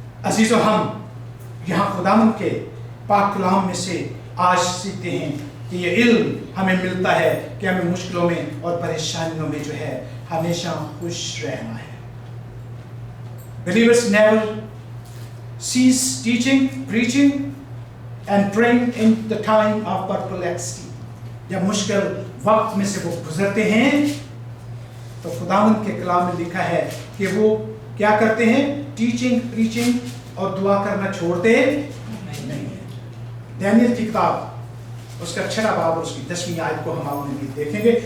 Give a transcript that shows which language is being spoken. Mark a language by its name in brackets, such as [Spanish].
[Hindi] अजीजों, हम यहाँ खुदावंद के पाक कलाम में से आज सीखते हैं कि ये इल्म हमें मिलता है कि हमें मुश्किलों में और परेशानियों में जो है हमेशा खुश रहना है। [English] Believers never cease teaching, preaching and praying in the time of perplexity. [Hindi] जब मुश्किल वक्त में से वो गुजरते हैं तो खुदावंद के कलाम में लिखा है कि वो क्या करते हैं? टीचिंग, प्रीचिंग और दुआ करना छोड़ते नहीं है। दानियल की किताब उसका 6वां बाब और उसकी 10वीं आयत को हम आपने देखेंगे।